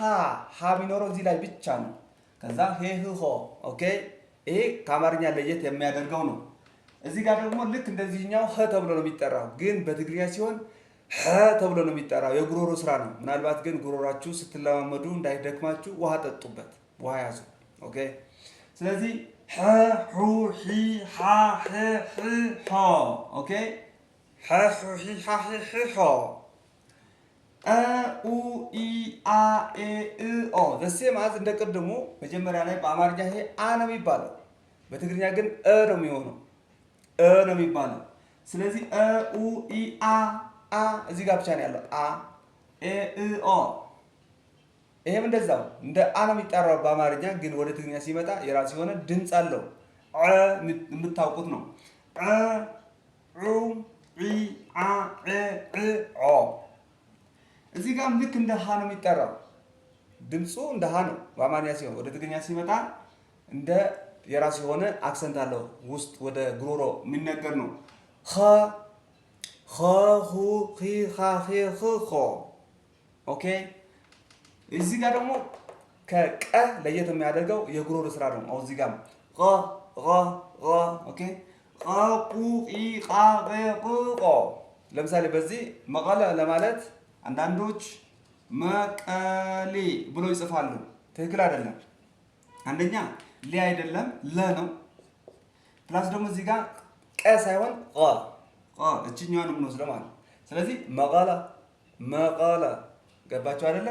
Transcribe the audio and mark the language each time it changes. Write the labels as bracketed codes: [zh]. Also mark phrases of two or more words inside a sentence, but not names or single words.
[am] ሀ የሚኖረው እዚህ ላይ ብቻ ነው። ከዛ ሄ ህ ሆ ኦኬ። ይሄ ከአማርኛ ለየት የሚያደርገው ነው። እዚህ ጋር ደግሞ ልክ እንደዚህኛው ሀ ተብሎ ነው የሚጠራው፣ ግን በትግርኛ ሲሆን ሀ ተብሎ ነው የሚጠራው። የጉሮሮ ስራ ነው። ምናልባት ግን ጉሮሯችሁ ስትለማመዱ እንዳይደክማችሁ ውሃ ጠጡበት፣ ውሃ ያዙ። ኦኬ። ስለዚህ ሀ ሑ ሒ ሃ ህ ህ ሆ ኦኬ። ሀ ሑ ሒ ሃ ህ ህ ሆ አ ኡ ኢ አ ኤ እ ኦ ዘሴ ማለት እንደ ቅድሙ መጀመሪያ ላይ በአማርኛ ይሄ አ ነው የሚባለው፣ በትግርኛ ግን እ ነው የሚሆነው። እ ነው የሚባለው። ስለዚህ አ ኡ ኢ አ እዚህ ጋር ብቻ ነው ያለው። አ ኤ እ ኦ ይሄም እንደዛው እንደ አ ነው የሚጠራው በአማርኛ፣ ግን ወደ ትግርኛ ሲመጣ የራሱ የሆነ ድምፅ አለው። አ የምታውቁት ነው። አ ዑ ዒ አ ኤ እ ኦ እዚህ ጋርም ልክ እንደ ሀ ነው የሚጠራው። ድምፁ እንደ ሀ ነው በአማርኛ ሲሆን፣ ወደ ትግርኛ ሲመጣ እንደ የራሱ የሆነ አክሰንት አለው። ውስጥ ወደ ጉሮሮ የሚነገር ነው። ኸ ኸ ሁ ኺ ኻ ኺ ኽ ኾ ኦኬ። እዚህ ጋር ደግሞ ከቀ ለየት የሚያደርገው የጉሮሮ ስራ ነው። አሁን እዚህ ጋር ኸ ኸ ኸ ኦኬ። ኸ ቁ ቂ ቃ ቄ ቅ ቆ ለምሳሌ በዚህ መቀለ ለማለት አንዳንዶች መቀሌ ብሎ ይጽፋሉ። ትክክል አይደለም። አንደኛ ሊ አይደለም ለ ነው። ፕላስ ደግሞ እዚህ ጋር ቀ ሳይሆን ቀ እችኛዋን የምንወስደው ማለት ነው። ስለዚህ መቀለ ገባችሁ አይደለ?